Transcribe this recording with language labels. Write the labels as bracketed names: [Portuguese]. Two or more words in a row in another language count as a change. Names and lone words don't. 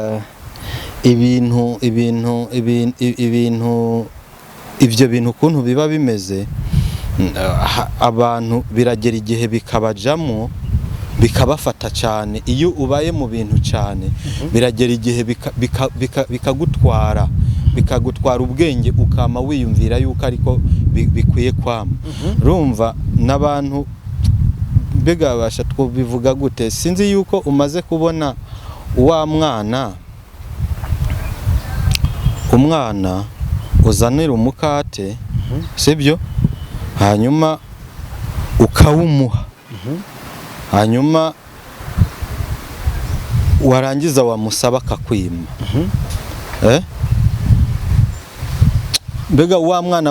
[Rundi] ivyo bintu ukuntu biba bimeze abantu biragera igihe bikabajamo bikabafata cyane iyo ubaye mu bintu cyane biragera igihe bikagutwara ubwenge ukama wiyumvira yuko ariko bikwiye kwama rumva n'abantu bega basha twobivuga gute sinzi yuko umaze kubona wa umwana uzanira umukate sibyo hanyuma ukawumuha hanyuma warangiza wamusaba akakwima mbega wa mwana